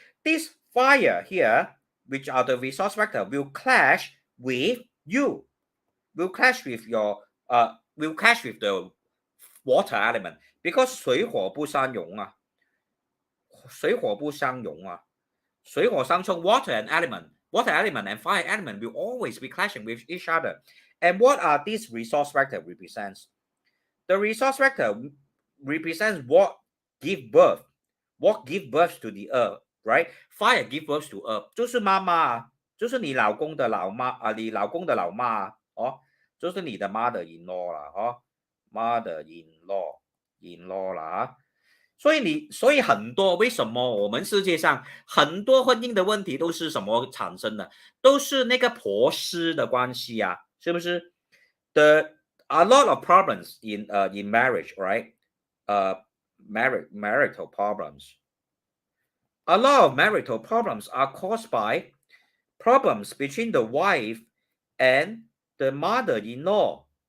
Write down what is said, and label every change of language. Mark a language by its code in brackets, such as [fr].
[en] This fire here, which are the resource factor, will clash with you, will clash with your will clash with the water element, because [zh] 水火不相容水火不相容水火相冲 [en] water element and fire element will always be clashing with each other. And what are these resource factor represents? The resource factor represents what give birth to the earth, right? Fire give birth to earth， [zh] 就是妈妈啊，就是你老公的老妈啊，你老公的老妈啊，哦，就是你的 mother-in-law 啦，哦，mother-in-law 啦啊。所以很多为什么我们世界上很多婚姻的问题都是什么产生的？都是那个婆媳的关系啊，是不是？ [en] The a lot of problems in marriage, right? Marital problems. A lot of marital problems are caused by problems between the wife and the mother-in-law.